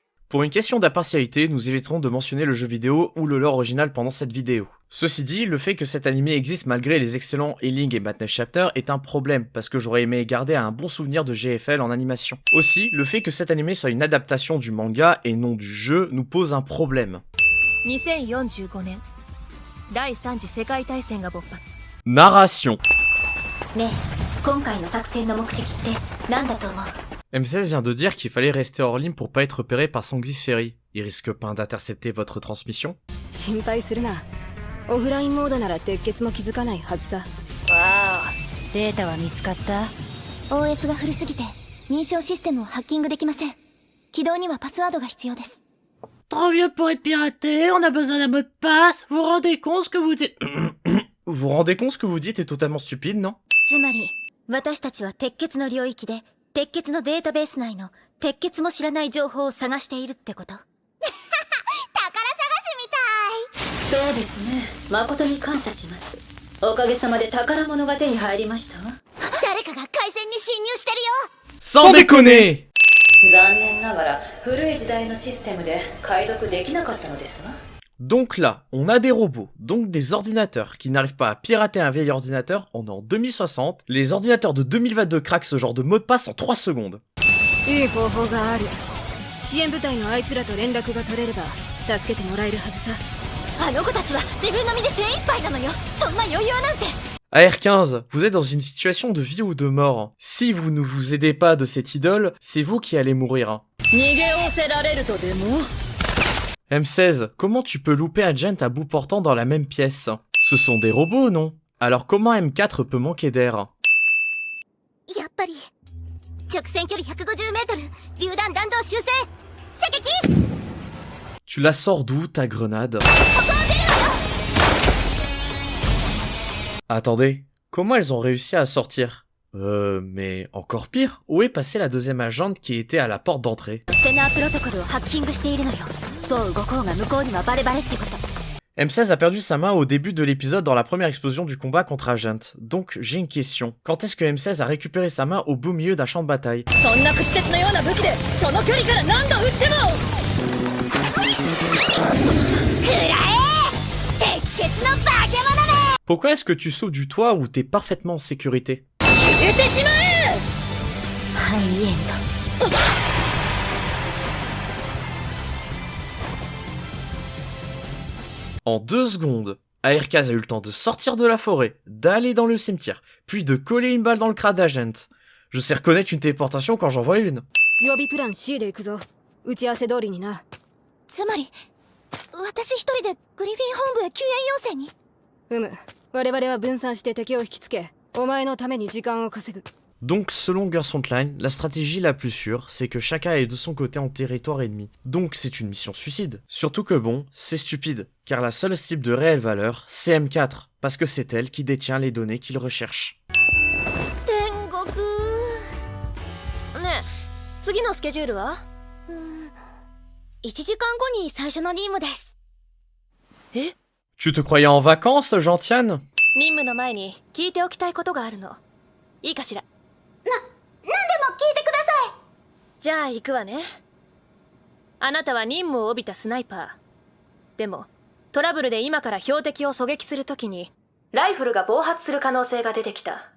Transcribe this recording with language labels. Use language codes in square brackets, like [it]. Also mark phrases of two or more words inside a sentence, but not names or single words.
[fr] Pour une question d'impartialité, nous éviterons de mentionner le jeu vidéo ou le lore original pendant cette vidéo. Ceci dit, le fait que cet animé existe malgré les excellents Healing et Madness Chapter est un problème, parce que j'aurais aimé garder un bon souvenir de GFL en animation. Aussi, le fait que cet animé soit une adaptation du manga et non du jeu nous pose un problème. [ja] 2045 年第3次世界大戦が勃発 [fr] Narration. [ja] ねえ、今回の作戦の目的って何だと思う？ [fr] M16 vient de dire qu'il fallait rester hors ligne pour pas être repéré par Sanguis Ferry. Il risque pas d'intercepter votre transmission? [ja] 心配するな。オフラインモードなら鉄血も気づかないはずさ。わあ、データは見つかった？ OS が古すぎて認証システムをハッキングできません。起動にはパスワードが必要です。 [fr] Trop vieux pour être piraté, on a besoin d'un mot de passe. Vous vous rendez compte ce que vous dites? Vous vous rendez compte ce que vous dites est totalement stupide, non? [ja] つまり、私たちは鉄血の領域で、鉄血のデータベース内の鉄血も知らない情報を探しているってこと？宝探しみたい。そうですね。誠に感謝します。おかげさまで宝物が手に入りましたわ。誰かが回線に侵入してるよ。 [fr] Sans déconner! [ja] 残念ながら古い時代のシステムで解読できなかったのですわ。 [fr] Donc là, on a des robots, donc des ordinateurs qui n'arrivent pas à pirater un vieil ordinateur. On est en 2060. Les ordinateurs de 2022 craquent ce genre de mot de passe en 3 secondes. [ja] いい方法がある。支援部隊のあいつらと連絡が取れれば助けてもらえるはずさ。あの子たちは自分の身で精一杯なのよ。そんな余裕なんて。 [fr] AR15, vous êtes dans une situation de vie ou de mort. Si vous ne vous aidez pas de cette idole, c'est vous qui allez mourir. [ja] 逃げおせられるとでも？ [fr] M16, comment tu peux louper un gent à bout portant dans la même pièce? Ce sont des robots, non? Alors comment M4 peut manquer d'air? [ja] やっぱり直線距離150メートル、榴弾弾道修正、射撃。 [fr] Tu la sors d'où, ta grenade? Attendez, comment elles ont réussi à sortir? Mais encore pire, où est passée la deuxième agente qui était à la porte d'entrée? [ja] セナープロトコルをハッキングしているのよ。どう動こうが向こうにはバレバレってこと。 [fr] M16 a perdu sa main au début de l'épisode dans la première explosion du combat contre Agent. Donc j'ai une question. Quand est-ce que M16 a récupéré sa main au beau milieu d'un champ de bataille? [ja] そんな屈折のような武器でその距離から何度撃っても。くらえ！鉄血の化け物め！ [fr] Pourquoi est-ce que tu sautes du toit où t'es parfaitement en sécurité? [ja] 撃ってしまえ！ハイエンド。 [fr] En 2 secondes, AR15 a eu le temps de sortir de la forêt, d'aller dans le cimetière, puis de coller une balle dans le crâne d'Agent. Je sais reconnaître une téléportation quand j'en vois une. [ja] 予備プラン C で行くぞ。打ち合わせ通りにな。つまり、私一人でグリフィン本部へ救援要請に？我々は分散して敵を引きつけ、お前のために時間を稼ぐ。 [fr] Donc selon Girls Frontline, la stratégie la plus sûre, c'est que chacun est de son côté en territoire ennemi. Donc c'est une mission suicide. Surtout que bon, c'est stupide, car la seule cible de réelle valeur, c'est M4, parce que c'est elle qui détient les données qu'il recherche. [ja] 天国。ねえ、次のスケジュールは 1時間後に最初の任務です。え？ [fr] Tu te croyais en vacances, Gentiane? [ja] 任務の前に聞いておきたいことがあるの。いいかしら？何でも聞いてください。じゃあ行くわね。あなたは任務を帯びたスナイパー。でもトラブルで今から標的を狙撃するときにライフルが暴発する可能性が出てきた。